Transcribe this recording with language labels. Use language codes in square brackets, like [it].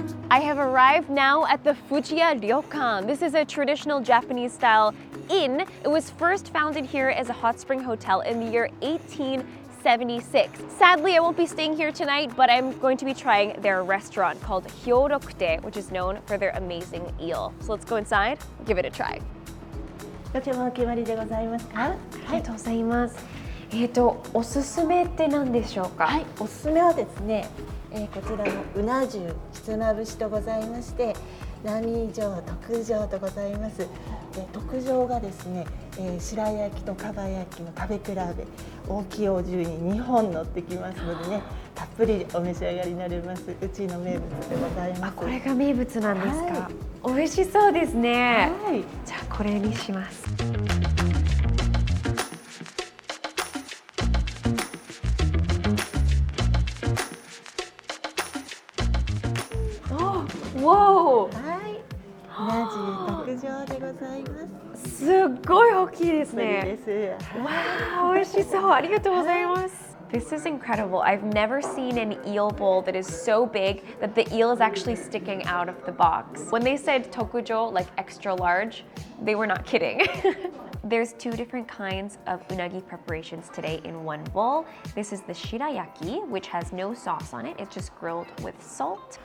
[en] I have arrived now at the Fujiya Ryokan. This is a traditional Japanese style inn. It was first founded here as a hot spring hotel in the year 1876. Sadly, I won't be staying here tonight, but I'm going to be trying their restaurant called Hyorokutei, which is known for their amazing eel. So let's go inside, give it a try. [ja] ご注文お決まりでございますか？ありがとうございます。おすすめって何でしょうか？はい、おすすめはですね、こちらのうな重ひつまぶしとございまして、並上特上とございます。特上がですね、白焼きとかば焼きの食べ比べ、大きいお重に2本乗ってきますのでね、たっぷりお召し上がりになれます。うちの名物でございます。これが名物なんですか。はい、美味しそうですね。はい、じゃあこれにします。わはい、うなじ特上でございます。すっごい大きいですね。です。わあ、美味しそう。ありがとうございます。 [en] This is incredible. I've never seen an eel bowl that is so big that the eel is actually sticking out of the box. When they said tokujo, like extra large, they were not kidding. There's two different kinds of unagi preparations today in one bowl. This is the shirayaki, which has no sauce on it. It's just grilled with salt.